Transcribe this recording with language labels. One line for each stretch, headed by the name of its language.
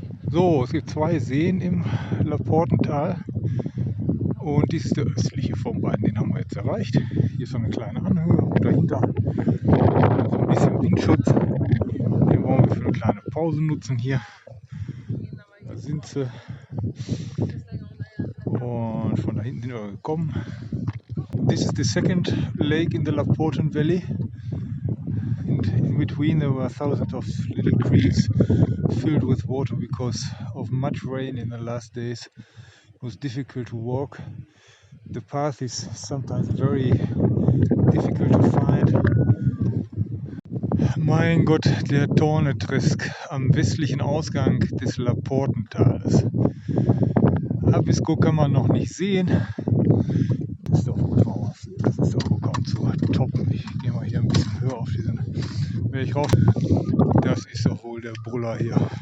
German: So, es gibt zwei Seen im Laportental und dies ist der östliche von beiden, den haben wir jetzt erreicht. Hier ist so eine kleine Anhöhe und dahinter so ein bisschen Windschutz. Den wollen wir für eine kleine Pause nutzen hier. Da sind sie und von da hinten sind wir gekommen.
English: This is the second lake in the Laporten Valley. In between there were thousands of little creeks filled with water because of much rain in the last days. It was difficult to walk. The path is sometimes very difficult to find.
German: Mein Gott, der Tornetresk am westlichen Ausgang des Laportentales. Abisko kann man noch nicht sehen. Das ist doch wohl kaum zu toppen. Ich gehe mal hier ein bisschen höher auf diesen Weg rauf. Das ist doch wohl der Brüller hier.